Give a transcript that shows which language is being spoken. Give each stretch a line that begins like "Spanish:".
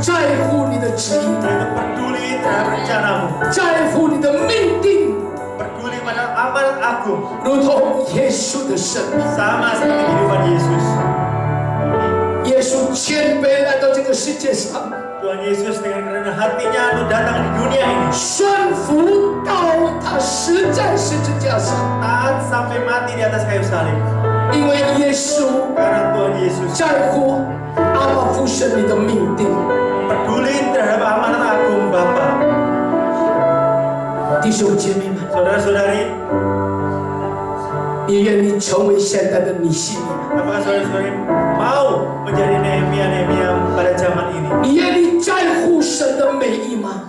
Chinese: 在乎你的旨意，
Indonesian: Yaitu peduli terhadap rencana-Mu.
Chinese: 在乎你的命定，
Indonesian: Peduli pada amanat agung.
Chinese: 如同耶稣的生命。
Indonesian: Sama seperti kehidupan Yesus.
Chinese: 耶稣谦卑来到这个世界上，
Indonesian: Tuhan Yesus dengan kerendahan hatinya untuk datang di dunia ini.
Chinese: 顺服到他死在十字架上，
Indonesian: Taat sampai mati di atas kayu salib.
Chinese: 因为耶稣
Indonesian: Karena Tuhan Yesus
Chinese: 在乎阿爸父神你的命定。
Indonesian: peduli terhadap amanat agung Bapa.
Chinese: 弟兄姐妹们，
Indonesian: Saudara-saudari,
Chinese: 你愿意成为现在的你心里吗？
Indonesian: apakah saudara-saudari mau menjadi Nehemia pada zaman ini?
Chinese: 你愿意在乎神的美意吗？